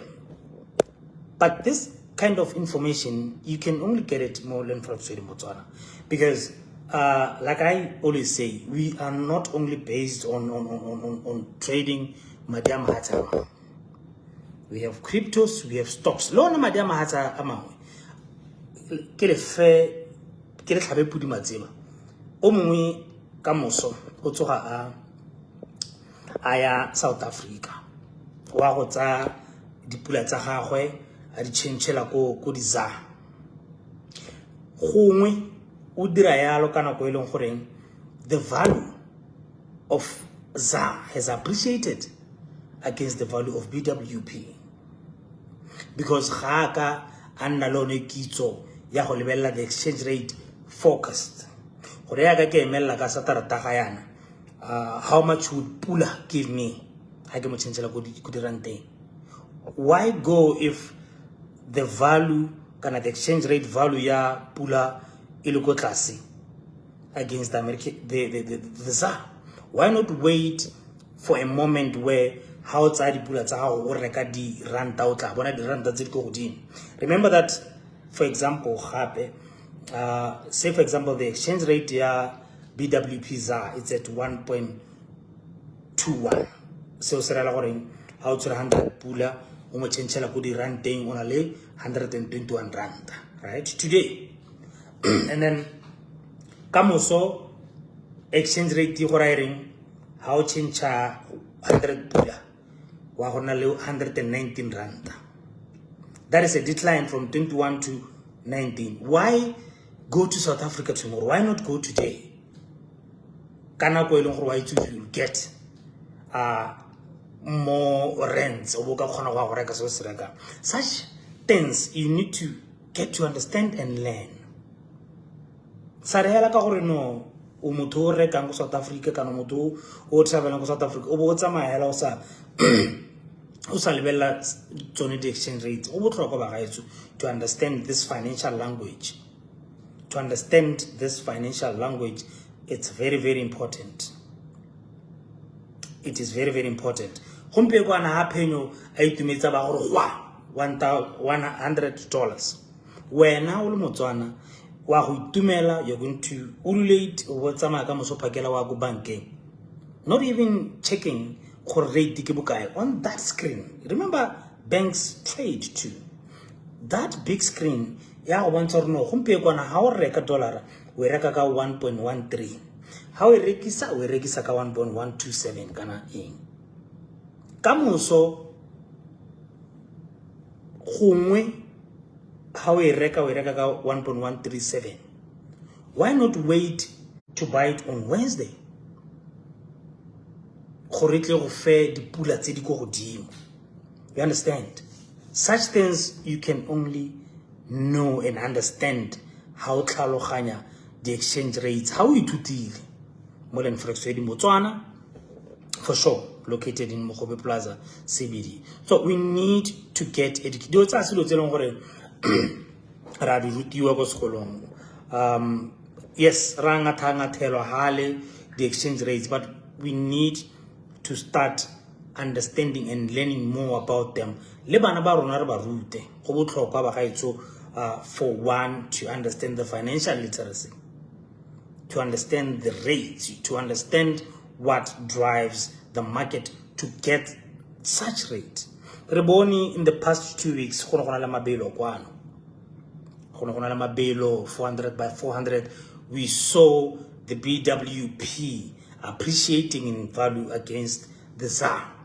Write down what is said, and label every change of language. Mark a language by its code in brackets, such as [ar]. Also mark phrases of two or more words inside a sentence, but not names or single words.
[en] But this kind of information you can only get it more than from Sweden Botswana, because like I always say, we are not only based on trading Madam Hata. We have cryptos, we have stocks. [tn] Lo na Madam Hata amangwe ke le fe ke le tlhabe pudi matseba o mongwe ka moso o tsoga a ya South Africa wa go tsa dipula tsa gagwe a di tshentshela ko di za gongwe o dira yalo kana go eleng gore [en] the value of ZA has appreciated against the value of BWP, [tn] because ga ka anna lone kitso ya go lebella [en] the exchange rate focused [tn] gore ya ka ke emella ka satarata ga yana [en] how much would Pula give me [tn] ha ke mo tshentshela go di ranteng. [en] Why go if the value kana the exchange rate value [tn] ya Pula ile go tlase [en] against the American the ZAR? Why not wait for a moment where how [tn] tsa di pula tsa go o reka di ranta o tla bona di ranta tse di go godimo? [en] Remember that, for example, gape say for example the exchange rate ya BWP ZAR it's at 1.21. [tn] So se rela gore ha o tsere 100 pula o mo tshentshela go di ranteng ona le 121 rand, [en] right, today. And then [tn] kamoso [en] exchange rate [tn] go rairing ha o tshentsha 100 pula wa gona le 119 rand. [en] That is a decline from 21 to 19. Why go to South Africa tomorrow? Why not go today? [tn] Kana go eleng gore wa itse [en] you get more rents [tn] o boka khona go reka so se reka. [en] Such things you need to get to understand and learn. [tn] Sarela ka gore no o motho o reka go South Africa kana motho o travelang go South Africa o bo tsamaya o sa o sa lebella tsone di [en] exchange rates. [tn] O botlhokwa ba gaetso [en] to understand this financial language. To understand this financial language, it's very, very important. it is very, very important. [tn] Gompieno kwana ha phenyo a itumetsa ba gore $100. Wena o le Motswana wa go itumela, [en] you're going to ululate [tn] o tsamaya ka moso phakela wa go bankeng, [en] not even checking [tn] gore rate ke bokae [en] on that screen. Remember, banks trade too. That big screen [tn] ya go bontsha gore no gompieno kwana ha o reka dollar o reka ka 1.13, ha o rekisa ka 1.127 kana eng ka moso gongwe ha o reka ka 1.137. [en] Why not wait to buy it on Wednesday? [tn] Gore tle go fe dipula tse di go godimo. [en] You understand? Such things you can only know and understand how tlhaloganya the exchange rates, how we [tn] ithutile mo len [en] forex trading Botswana, for sure, located in Mogobe Plaza CBD. So we need to get educated. [tn] Do tsa selo tse leng gore ra di rutiwa go sekolong. [en] Yes, [tn] ra ngathangathelwa hale [en] the exchange rates, but we need to start understanding and learning more about them. [tn] Le bana ba rona re ba rute go botlhokwa ba gaetso, [en] for one, to understand the financial literacy, to understand the rates, to understand what drives the market to get such rate. Reboni in the past 2 weeks, 400 by 400, we saw the BWP appreciating in value against the ZAR.